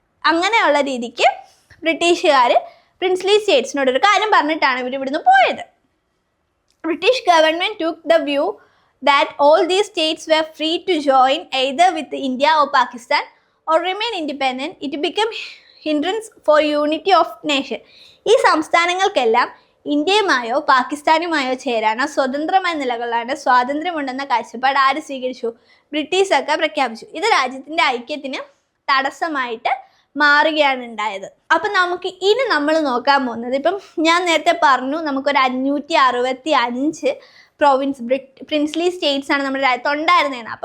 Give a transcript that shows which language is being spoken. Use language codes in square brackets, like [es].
[ml] അങ്ങനെയുള്ള രീതിക്ക് ബ്രിട്ടീഷുകാർ പ്രിൻസ്ലി സ്റ്റേറ്റ്സിനോടൊരു കാര്യം പറഞ്ഞിട്ടാണ് ഇവിടുന്ന് പോയത്. [en] British government took the view that all these states were free to join either with India or Pakistan or remain independent. It became hindrance for unity of nation. [ml] ഈ സംസ്ഥാനങ്ങൾക്കെല്ലാം ഇന്ത്യയുമായോ പാകിസ്ഥാനുമായോ ചേരാനോ സ്വതന്ത്രമായ നിലകൊള്ളാനോ സ്വാതന്ത്ര്യമുണ്ടെന്ന കാഴ്ചപ്പാട് ആര് സ്വീകരിച്ചു, ബ്രിട്ടീഷ് സർക്കാർ പ്രഖ്യാപിച്ചു. ഇത് രാജ്യത്തിൻ്റെ ഐക്യത്തിന് തടസ്സമായിട്ട് മാറുകയാണ് ഉണ്ടായത്. അപ്പം നമുക്ക് ഇനി നമ്മൾ നോക്കാൻ പോകുന്നത്, ഇപ്പം ഞാൻ നേരത്തെ പറഞ്ഞു നമുക്കൊരു 565 പ്രിൻസ്ലി സ്റ്റേറ്റ്സ് ആണ് നമ്മുടെ രാജ്യത്ത് ഉണ്ടായിരുന്നതാണ്.